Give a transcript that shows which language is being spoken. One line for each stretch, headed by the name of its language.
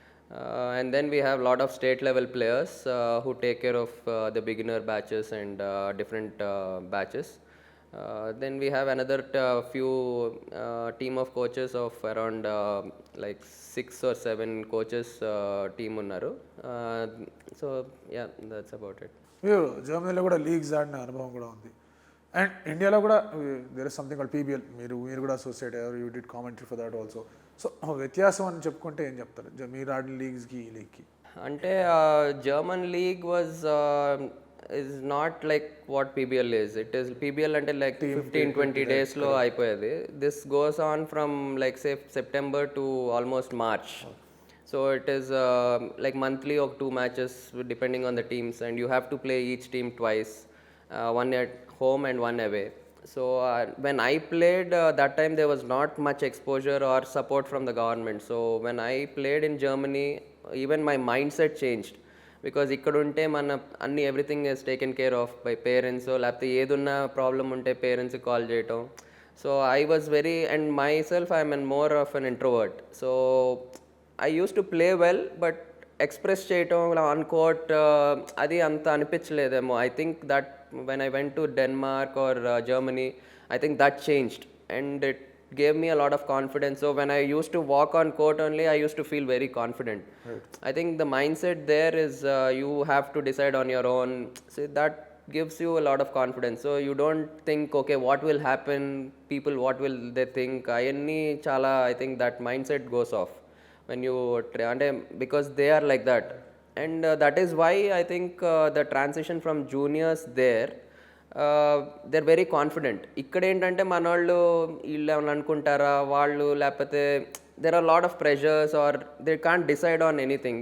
English: And then we have a lot of state level players who take care of the beginner batches and different batches. Then we have another few team of coaches of around like 6 or 7 coaches team
Telugu: unnaru.
English: So yeah, that's about it.
Telugu: మీరు జర్మనీలో కూడా leagues ఆడిన అనుభవం కూడా ఉంది, and ఇండియాలో కూడా
English: there is something called
Telugu: PBL. మీరు కూడా అసోసియేట్ అయ్యారు,
English: You did commentary for that also.
Telugu: So వ్యత్యాసం అని చెప్పుకుంటే ఏం చెప్తారు మీరు ఆడిన లీగ్స్కి ఈ లీగ్కి?
English: అంటే German league was is not like what PBL is. It is PBL అంటే like 15-20 days లో అయిపోయేది. This goes on from like say September to almost March. So it is like monthly or 2 matches depending on the teams, and you have to play each team twice, one at home and one away. So when I played that time there was not much exposure or support from the government. So when I played in Germany, even my mindset changed.
Telugu: Because ఇక్కడ ఉంటే మన అన్ని
English: everything is taken care of by parents,
Telugu: లేకపోతే ఏదున్నా problem ఉంటే పేరెంట్స్కి call చేయటం.
English: So I was very and myself I'm an more of an introvert. So I used to play well, but express చేయటం on court
Telugu: అది అంత అనిపించలేదేమో.
English: I think that when I went to Denmark or Germany, I think that changed and it gave me a lot of confidence. So when I used to walk on court only, I used to feel very confident. Right. I think the mindset there is you have to decide on your own. So that gives you a lot of confidence. So you don't think, okay, what will happen, people, what will they think? I think that mindset goes off when you because they are like that. And that is why I think the transition from juniors there, they are very confident.
Telugu: ఇక్కడ ఏంటంటే మన వాళ్ళు వీళ్ళు ఏమైనా అనుకుంటారా వాళ్ళు, లేకపోతే
English: There are lot of pressures or they can't decide on anything.